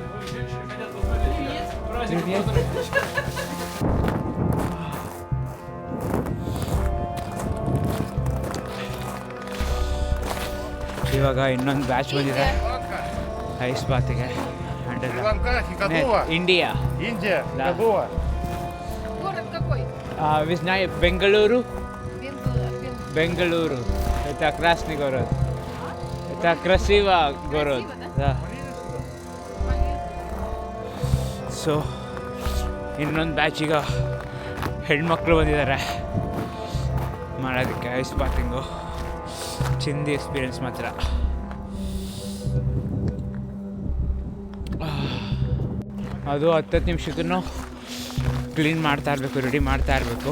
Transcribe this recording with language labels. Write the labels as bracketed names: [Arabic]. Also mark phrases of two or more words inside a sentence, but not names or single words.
[Kannada] ಇವಾಗ ಇನ್ನೊಂದು ಬ್ಯಾಚ್ ಬಂದಿದೆ ಐಸ್ ಬಾತಿಗೆ. ಇಂಡಿಯಾ. [Russian] Город какой? [Kannada] ಬೆಂಗಳೂರು. [Russian] Бенгалуру. Это красный город. Это красиво город. Да. [Kannada] ಸೊ ಇನ್ನೊಂದು ಬ್ಯಾಚಿಗ ಹೆಣ್ಮಕ್ಳು ಬಂದಿದ್ದಾರೆ ಮಾಡೋದಕ್ಕೆ [English] ice bathing. ಚಿಂದಿ experience [Kannada] ಮಾತ್ರ. ಅದು 10 ನಿಮಿಷಕ್ಕೂ ಕ್ಲೀನ್ ಮಾಡ್ತಾ ಇರಬೇಕು, ರೆಡಿ ಮಾಡ್ತಾ ಇರಬೇಕು.